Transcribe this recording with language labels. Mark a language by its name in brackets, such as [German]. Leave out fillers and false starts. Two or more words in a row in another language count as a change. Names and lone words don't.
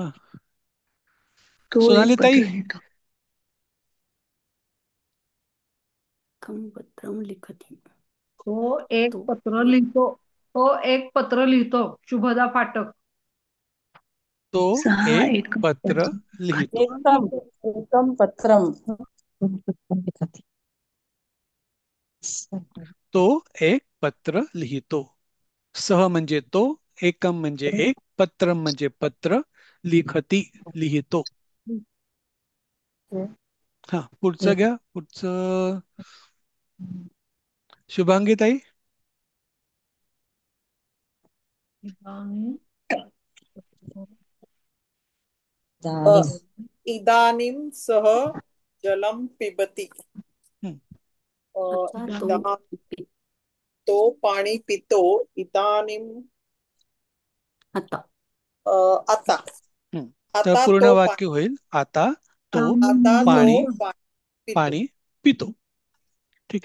[Marathi] तो एक सोनाली ताई. पत्र लिहितो. [Sanskrit] पत्रम लिखती. [Marathi] तो एक तो पत्र लिहितो. तो एक पत्र लिहितो. शुभदा फाटक. तो [Sanskrit] सहा [Marathi] एक एक पत्र लिहितो. [Sanskrit] एकम एकम पत्रम. [Marathi] तो एक पत्र लिहितो. सह म्हणजे तो, एकम म्हणजे एक, पत्रम म्हणजे पत्र, लिखती लिहितो. हा, पुढचं घ्या. पुढचं शुभांगी ताई. [Sanskrit] इदानीं सः जलं पिबति. [Marathi] आता तो तो पाणी पितो. इदानीं आता आता तर आता पूर्ण तो वाक्य होईल. आता तो आता पाणी तो पितो. पाणी पितो. ठीक.